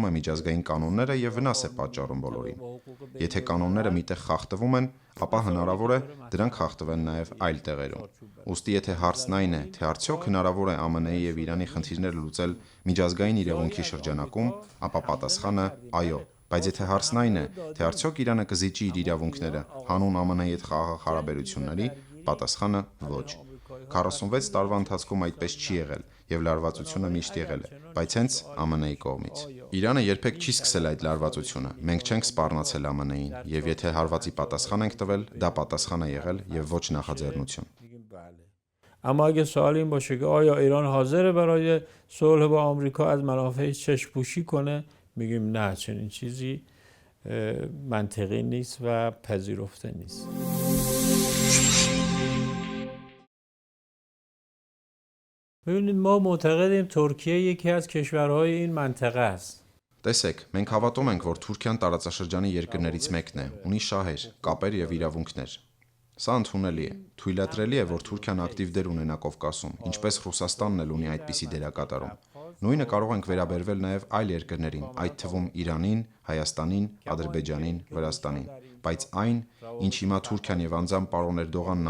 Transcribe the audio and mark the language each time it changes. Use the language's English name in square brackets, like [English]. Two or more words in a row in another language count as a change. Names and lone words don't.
[Armenian] է միջազգային կանոնները եւ վնաս է պատճառում բոլորին։ Եթե կանոնները միտեղ խախտվում են, ապա հնարավոր է դրանք խախտվեն նաեւ այլ տեղերում։ Ուստի եթե հարցն այն է, թե արդյոք հնարավոր է ԱՄՆ-ի եւ Իրանի խնդիրները լուծել միջազգային իրավունքի շրջանակում, ապա պատասխանը այո։ Բայց եթե հարցն այն է, թե արդյոք Իրանը կզիջի իր իրավունքները հանուն ԱՄՆ-ի հետ խաղաղ հարաբերությունների, պատասխանը ոչ։ 46 տարվա ընթացքում այդպես չի եղել եւ լարվածությունը միշտ եղել է, բայց հենց ԱՄՆ-ի կողմից։ Իրանը երբեք չի սկսել այդ լարվածությունը։ Մենք չենք սպառնացել ԱՄՆ-ին եւ եթե հարվածի պատասխան ենք տվել, դա պատասխան է եղել եւ ոչ նախաձեռնություն։ [Persian] اما اگه سوال این باشه که آیا ایران حاضره برای صلح با آمریکا از منافعش چشم‌پوشی کنه، میگیم نه، چنین چیزی منطقی نیست و پذیرفته نیست. ببینید ما معتقدیم ترکیه یکی از کشورهای این منطقه است. [Armenian] Տեսեք, մենք հավատում ենք, որ Թուրքիան տարածաշրջանի երկրներից մեկն է, ունի շահեր, կապեր եւ իրավունքներ։ Սա ընդունելի է։ Թույլատրելի է, որ Թուրքիան ակտիվ դեր ունենա Կովկասում, ինչպես Ռուսաստանն էլ ունի այդպիսի դերակատարում։ Նույնը կարող ենք վերաբերվել նաև այլ երկրներին, այդ թվում Իրանին, Հայաստանին, Ադրբեջանին, Վրաստանին։ Բայց այն, ինչ հիմա Թուրքիան եւ անձամբ պարոն Էրդողանն